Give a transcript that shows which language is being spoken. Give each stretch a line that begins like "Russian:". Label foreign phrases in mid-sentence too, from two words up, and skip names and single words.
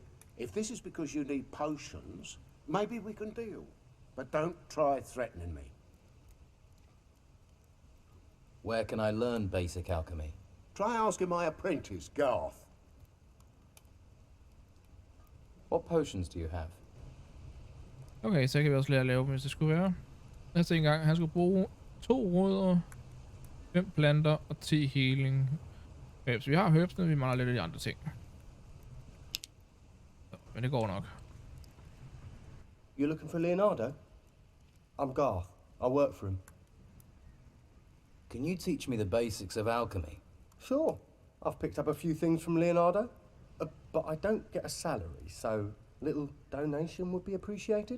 English: If this is because you need potions, maybe we can deal. But don't try threatening me. Where can I learn basic alchemy? Try asking my apprentice, Garth. What potions do you have?
Danish: Okay, så kan vi også lære at lave dem, hvis det skulle være. Næste en gang, han skulle bruge 2 rødder, 5 planter og 10 healing. Okay, så vi har herbsene, vi mangler lidt af de andre ting. Så, men det går nok.
English: You looking for Leonardo? I'm Garth. I work for him. Can you teach me the basics of alchemy? Sure. I've picked up a few things from Leonardo, but I don't get a salary, so a little donation would be appreciated.